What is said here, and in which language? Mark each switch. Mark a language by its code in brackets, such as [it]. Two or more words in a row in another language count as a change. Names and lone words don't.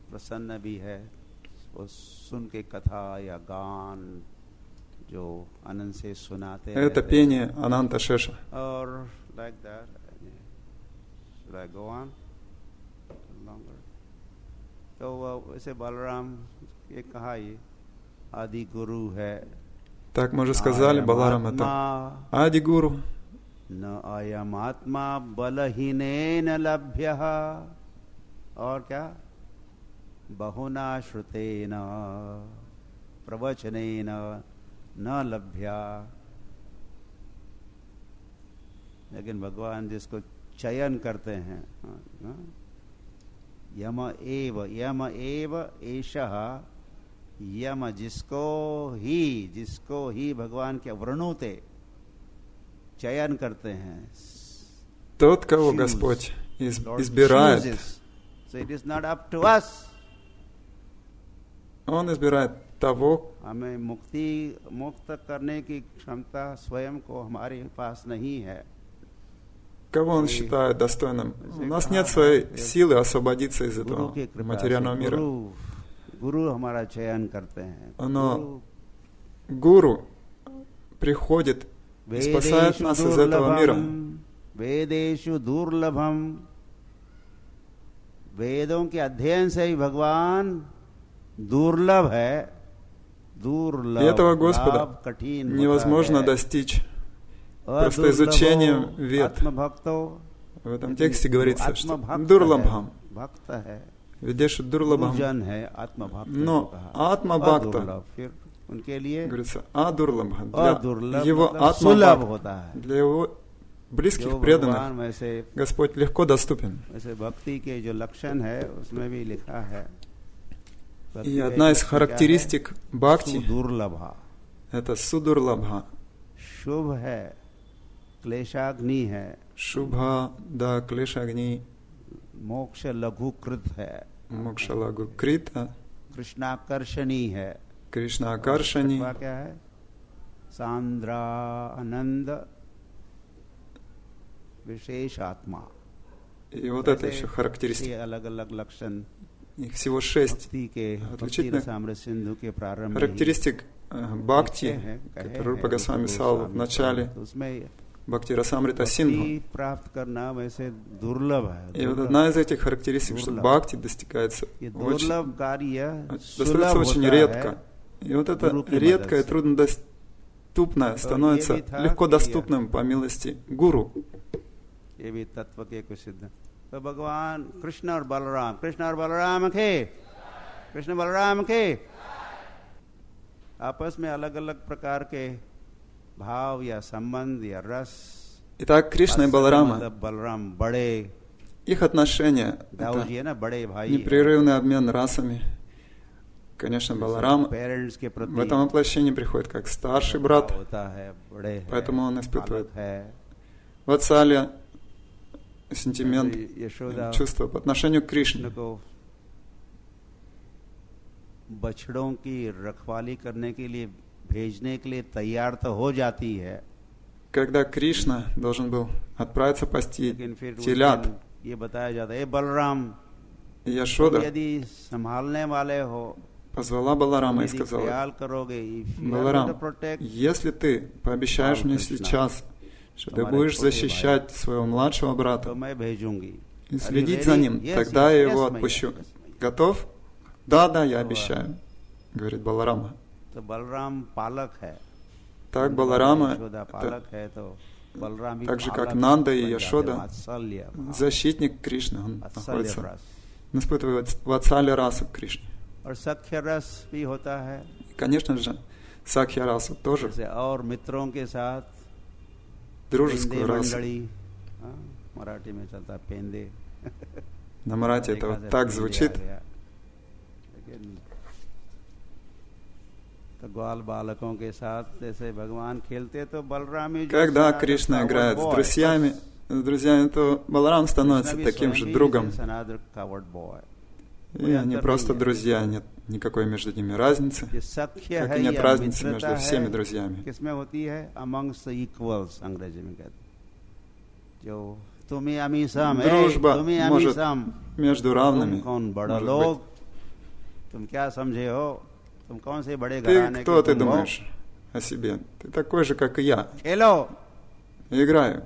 [ru] Это пение Ананта Шеша. Так мы уже сказали, Баларам это Ади-гуру. [hi] और क्या [sa] बहुना श्रुतेन प्रवचनेन न लभ्या. [hi] लेकिन भगवान जिसको चयन करते हैं, [sa] यम एव एषः, [hi] यम जिसको ही भगवान के वृणुते चयन करते हैं, [ru] тот, кого Господь избирает. [en] So it is not up to us. [ru] Он избирает того, [hi] हमें मुक्त करने की क्षमता स्वयं को हमारे पास नहीं है. [ru] Кого он считает достойным. У нас нет своей силы освободиться из этого материального мира. Но гуру приходит и спасает нас из этого мира. [sa] वेदेषु दुर्लभम, [hi] वेदों के अध्ययन से ही भगवान दुर्लभ है. दुर्लभ, [ru] и этого Господа невозможно достичь просто изучением вед. В этом тексте говорится, что дурлабхам, [sa] वेदेषु दुर्लभम्, [ru] но атма-бхакта, говорится, адурлабха, для его атма-бхакта, для его близких, преданных, Господь легко доступен. И одна из характеристик бхакти — это судурлабха. Шубха, да, клешагни. [sa] मोक्ष लघुकृत है. मोक्ष लघुकृता. [hi] कृष्णाकर्षणी है. [ru] Кришна-акаршани. [hi] क्या है? [sa] सांद्रा आनंद विशेष आत्मा. [ru] И вот это еще характеристика. Их всего 6 отличительных характеристик бхакти, которые Рупа Госвами писал в начале Бхакти Расамрита Синдху. И вот одна из этих характеристик, что бхакти достигается достается очень редко. И вот это редкое и труднодоступное становится легко доступным по милости гуру. [hi] तो भगवान कृष्ण और बलराम के आपस में अलग अलग प्रकार के भाव या संबंध या रस. [ru] Итак, Кришна и Баларама, [hi] बलराम बड़े, [ru] их отношения — это непрерывный обмен расами. Конечно, Баларам в этом воплощении приходит как старший брат, поэтому он испытывает ватсалия, сентимент, чувство по отношению к Кришне. [hi] बछड़ों की रखवाली करने के लिए भेजने के लिए तैयार तो हो जाती है. [ru] Когда Кришна должен был отправиться пасти телят, [hi] ये बताया जाता है, बलराम, [ru] Яшода [hi] यदि संभालने वाले हो, [ru] позвала Баларама и сказала: Баларам, если ты пообещаешь мне сейчас, что ты будешь защищать своего младшего брата и следить за ним, тогда я его отпущу. Готов? Да, я обещаю, говорит Баларама. [hi] तो बलराम पालक है, [ru] Так Баларама, [hi] यशोदा पालक है, तो बलराम भी [ru] так же как [hi] पालक [ru] Нанда и [hi] बन जाते हैं, [ru] Яшода, [hi] वात्सल्य भाव, [ru] защитник Кришны, он [hi] वात्सल्य [ru] находится, [hi] रस। [ru] он испытывает ватсалия расу к Кришне. [hi] और सख्य रस भी होता है, [ru] И, конечно же, Сакья расу тоже, [hi] जैसे और मित्रों के साथ [ru] дружескую [hi] पेंदे [ru] расу. [hi] मंडली, हाँ, मराठी में चलता है पेंदे, [ru] На марате это вот так звучит. [hi] लेकिन तो ग्वाल बालकों के साथ जैसे भगवान खेलते तो बलराम ही [ru] Когда Кришна играет с друзьями, то Баларам становится таким же другом. И они просто друзья, нет никакой между ними разницы, как и нет разницы между всеми друзьями. [hi] किसमें होती है? [en] amongst the equals, [hi] अंग्रेजी में कहते हैं, जो तुम्हें अमी सम, [ru] Дружба [hi] तुम्हें अमी [ru] может [hi] सम, [ru] между равными. [hi] कौन बड़ा [ru] может [hi] लोग, [ru] быть. [hi] तुम क्या समझे हो, तुम कौन से बड़े [ru] Ты [hi] घराने [ru] кто [hi] के [ru] ты [hi] तुम हो? [ru] думаешь о себе? Ты такой же, как и я. [hi] खेलो, [ru] Играю.